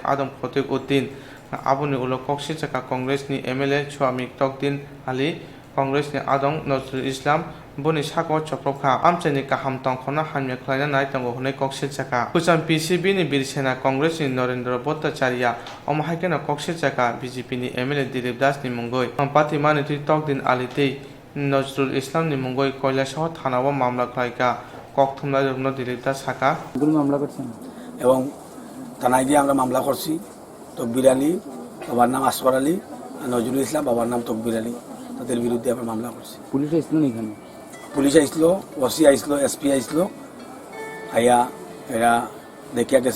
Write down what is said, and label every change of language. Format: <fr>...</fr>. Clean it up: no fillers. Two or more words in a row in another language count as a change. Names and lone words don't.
<trp>आदम फतिक उद्दीन आबुनि उलो कक्सि चाका कांग्रेसनि एमएलए स्वामिक तकदिन आली कांग्रेसनि आदं नजरुल इस्लाम बुनि साको चपलखा आमचाइनि काहाम तंखना हामया खलायना नायतंगो हुनै कक्सि चाका कुचाम पीसीबीनि बिरसेना कांग्रेसनि नरेंद्र भट्टाचार्य अमहायकेना कक्सि चाका बीजेपीनि एमएलए दिलीप दासनि मुंगै पार्टी मानि तकदिन आली तै नजरुल इस्लामनि मुंगै কৈলাসহর थानाव मामला खलायका ककथुमना रुग्न दिलीप दास साका</trp> <bn>মামলা করছেন এবং থানায় গিয়ে আমরা মামলা করছি। তকবির আলী বাবার নাম আসফর আলী, নজরুল ইসলাম বাবার নাম তকবির আলী, তাদের বিরুদ্ধে আমরা মামলা করছি। পুলিশ আসছিল না এখানে? পুলিশ আইসল, ওসি আইসল, এসপি আইসল, আইয়া এরা দেখিয়া গেছে।</bn>